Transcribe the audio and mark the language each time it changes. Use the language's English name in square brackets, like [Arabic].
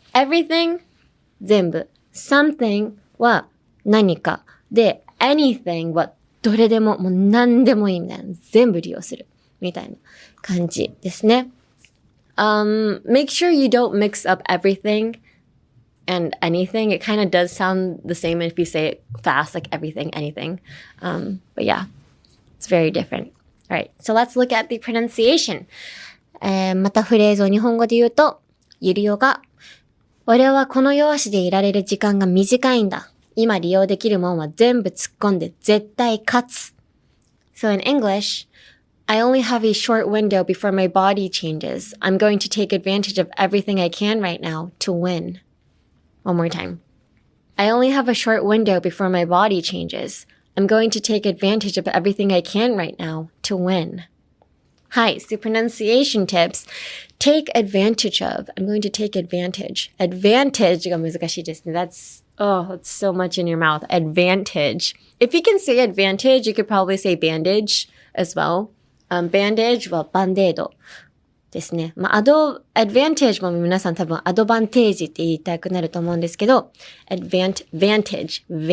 [Japanese] everything 全部。 something は何か。で、anything はどれでも、もう何でもいいみたいな。全部利用する。みたいな感じですね。 [English] make sure you don't mix up everything and anything. It kind of does sound the same if you say it fast, like everything, anything. But yeah, it's very different. All right, so let's look at the pronunciation. [Japanese] またフレーズを日本語で言うと、ゆりおが、俺はこの容姿でいられる時間が短いんだ。今利用できるもんは全部突っ込んで絶対勝つ。 [English] So in English, I only have a short window before my body changes. I'm going to take advantage of everything I can right now to win. One more time. I only have a short window before my body changes. I'm going to take advantage of everything I can right now to win. Hi, so pronunciation tips. Take advantage of. I'm going to take advantage. [Japanese] Advantage が難しいですね. [English] That's so much in your mouth. Advantage. If you can say advantage, you could probably say bandage as well. [Japanese] Bandage はバンデードですね。まあ、advantage も皆さん多分アドバンテージって言いたくなると思うんですけど、 [English] vantage.